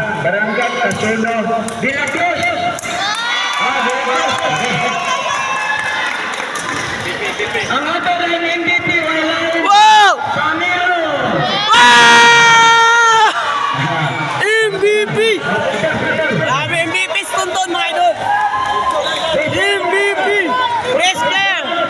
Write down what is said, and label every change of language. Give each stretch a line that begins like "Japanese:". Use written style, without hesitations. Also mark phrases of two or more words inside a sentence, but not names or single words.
Filipino: Barangay Casuno de la Cruz. De la Cruz. Ang ato na yung MVP, wala yung Wow! Camilo. Wow! MVP! Grabe, MVP stunton mga idol!
English: MVP! Best player!